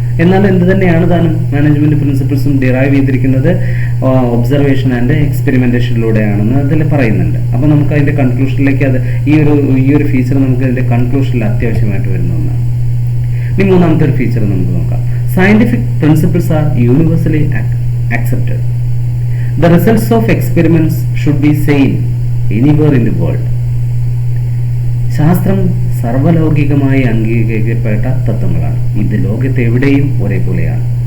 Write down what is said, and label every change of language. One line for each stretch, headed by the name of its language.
Malayalam: എന്നാൽ എന്ത് തന്നെയാണ് താനും മാനേജ്മെന്റ് പ്രിൻസിപ്പിൾസും ഡിറൈവ് ചെയ്തിരിക്കുന്നത് ഒബ്സർവേഷൻ ആൻഡ് എക്സ്പെരിമെന്റേഷനിലൂടെയാണെന്ന് അതിൽ പറയുന്നുണ്ട്. അപ്പൊ നമുക്ക് അതിന്റെ കൺക്ലൂഷനിലേക്ക് ഈ ഒരു ഫീച്ചർ നമുക്ക് അതിന്റെ കൺക്ലൂഷനിൽ അത്യാവശ്യമായിട്ട് വരുന്ന ഒന്നാണ്. ഇനി മൂന്നാമത്തെ ഒരു ഫീച്ചർ നമുക്ക് നോക്കാം.
English: Scientific principles are universally accepted. The results of experiments should be same anywhere in the world.
Malayalam: ശാസ്ത്രം സർവലൗകികമായി അംഗീകരിക്കപ്പെട്ട തത്വങ്ങളാണ്. ഇത് ലോകത്ത് എവിടെയും ഒരേപോലെയാണ്.